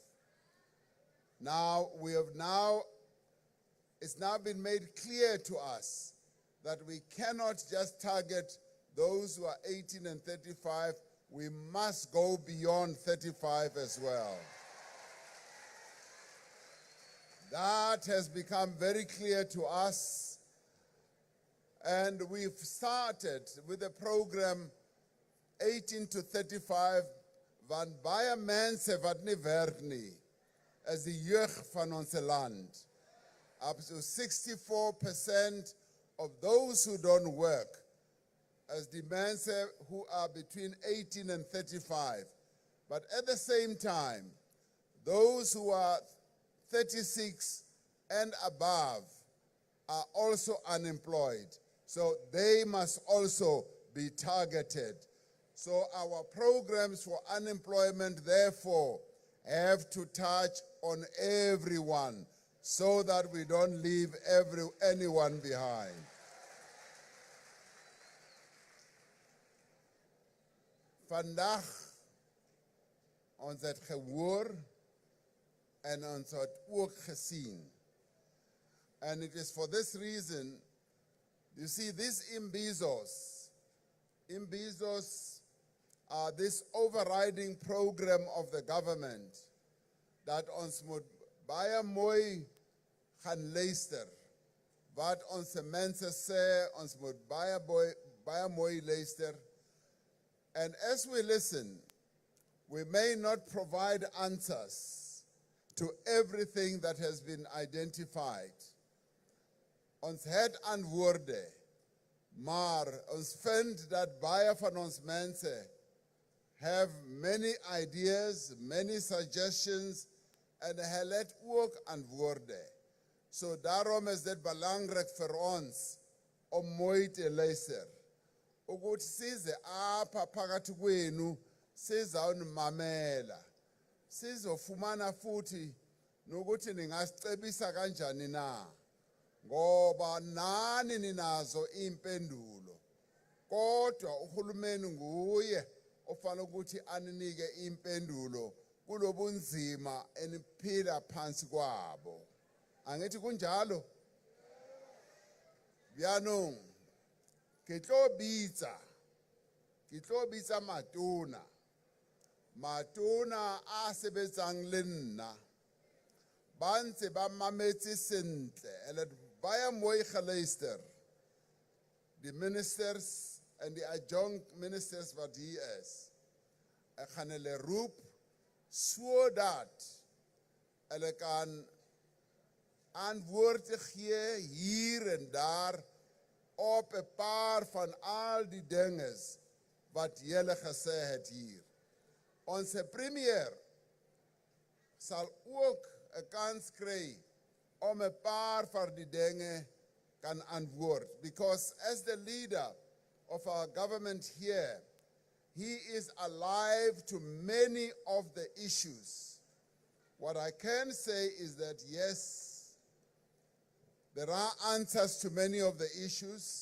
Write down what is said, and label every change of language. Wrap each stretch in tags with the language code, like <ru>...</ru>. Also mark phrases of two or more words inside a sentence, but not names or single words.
<en>Now, it's now been made clear to us that we cannot just target those who are 18 and 35, we must go beyond 35 as well. That has become very clear to us, and we've started with a program 18 to 35,</en> <af>van baie mense wat nie werk nie, as die jeug van ons land.</af> <en>Up to 64% of those who don't work, as the mense who are between 18 and 35. But at the same time, those who are 36 and above are also unemployed. So they must also be targeted. So our programs for unemployment, therefore, have to touch on everyone so that we don't leave anyone behind.</en> <af>Vandaag, ons het gehoor en ons het ook gesien.</af> <en>And it is for this reason, you see, these Imbizos are this overriding program of the government that</en> <af>ons moet baie mooi gaan luister. Wat ons mense sê, ons moet baie mooi luister.</af> <en>And as we listen, we may not provide answers to everything that has been identified.</en> <af>Ons het antwoorde, maar ons vind dat baie van ons mense</af> <en>have many ideas, many suggestions,</en> <af>en hulle het ook antwoorde. So daarom is dit belangrik vir ons om mooi te luister.</af> <zu>Ukuthi size apha phakathi kwenu sizawunimamela. Sizofumana futhi nokuthi ningasicebisa kanjani na. Ngoba nani ninazo impendulo. Kodwa uhulumeni nguye ofanele ukuthi aninike impendulo kulobunzima eniphila phansi kwabo. Angithi kunjalo?</zu> <st>Bianong ke tlo bitsa matona a sebetsang le nna ba ntse ba mametse sentle ele</st> <af>baya mooi geluister.</af> <en>The ministers and the adjunct ministers</en> <af>wat hier is, ek gaan hulle roep sodat hulle kan antwoorde gee hier en daar op 'n paar van al die dinges wat julle gesê het hier. Ons premier sal ook 'n kans kry om 'n paar van die dinge kan antwoord,</af> <en>because as the leader of our government here, he is alive to many of the issues. What I can say is that yes, there are answers to many of the issues.</en>